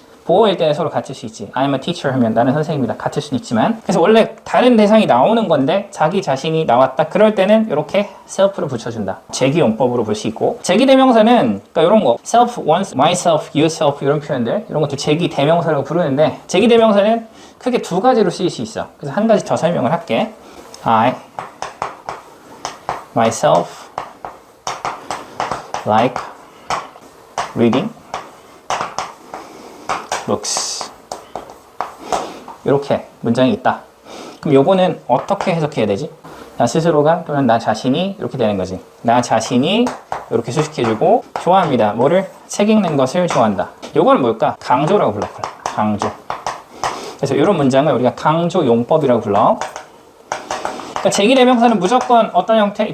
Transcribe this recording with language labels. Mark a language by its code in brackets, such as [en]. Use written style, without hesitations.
[ko] 보어일 때는 서로 같을 수 있지. [en] I'm a teacher [ko] 하면 나는 선생님이다. 같을 수는 있지만, 그래서 원래 다른 대상이 나오는 건데 자기 자신이 나왔다. 그럴 때는 이렇게 self를 붙여준다. 제기용법으로 볼 수 있고, 제기대명사는 그러니까 이런 거 self, once, myself, yourself 이런 표현들, 이런 것도 제기대명사라고 부르는데, 제기대명사는 크게 두 가지로 쓰일 수 있어. 그래서 한 가지 더 설명을 할게. [en] I, myself, like reading books. [ko] 이렇게 문장이 있다. 그럼 요거는 어떻게 해석해야 되지? 나 스스로가 또는 나 자신이 이렇게 되는 거지. 나 자신이 이렇게 수식해주고, 좋아합니다. 뭐를? 책 읽는 것을 좋아한다. 요거는 뭘까? 강조라고 불러. 강조. 그래서 이런 문장을 우리가 강조용법이라고 불러. 그러니까 제기대명사는 무조건 어떤 형태?